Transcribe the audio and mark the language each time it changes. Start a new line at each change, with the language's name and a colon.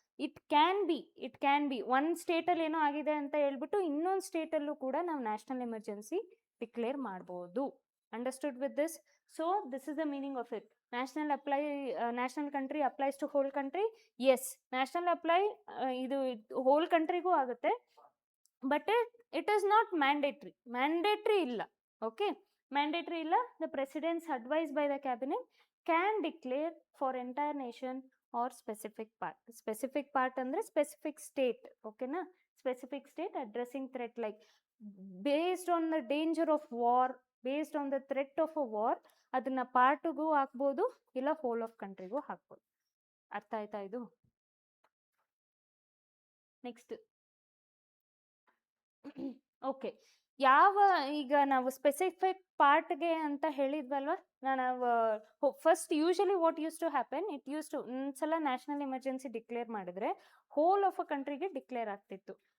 Kannada: It can be ಒಂದು ಸ್ಟೇಟಲ್ಲಿ ಏನೋ ಆಗಿದೆ ಅಂತ ಹೇಳ್ಬಿಟ್ಟು ಇನ್ನೊಂದು ಸ್ಟೇಟಲ್ಲೂ ಕೂಡ ನಾವು ನ್ಯಾಷನಲ್ ಎಮರ್ಜೆನ್ಸಿ ಡಿಕ್ಲೇರ್ ಮಾಡ್ಬೋದು.
English: Understood with this? So this is the meaning of it. national country applies to whole country. Yes, national apply ಇದು whole countryಗೂ ಆಗುತ್ತೆ, but it is not mandatory ಇಲ್ಲ. Okay, mandatory ಇಲ್ಲ. The president's advice by the cabinet can declare for entire nation or specific part ಅಂದ್ರೆ specific state. okay na, specific state addressing threat like based on the danger of war, based on the threat of a war,
Kannada: ಅದನ್ನ ಪಾರ್ಟ್ಗೂ ಹಾಕ್ಬೋದು ಇಲ್ಲ hole of ಕಂಟ್ರಿಗೂ ಹಾಕ್ಬೋದು. ಅರ್ಥ ಆಯ್ತಾ ಇದು? Next okay, ಈಗ ನಾವು ಸ್ಪೆಸಿಫಿಕ್ ಪಾರ್ಟ್ಗೆ ಅಂತ ಹೇಳಿದ್ವಲ್ವ, ನಾವು first
English: usually what use to happen,
Kannada: ಒಂದ್ಸಲ ನ್ಯಾಷನಲ್ ಎಮರ್ಜೆನ್ಸಿ ಡಿಕ್ಲೇರ್ ಮಾಡಿದ್ರೆ ಹೋಲ್ ಆಫ್ ಅ ಕಂಟ್ರಿಗೆ ಡಿಕ್ಲೇರ್ ಆಗ್ತಿತ್ತು.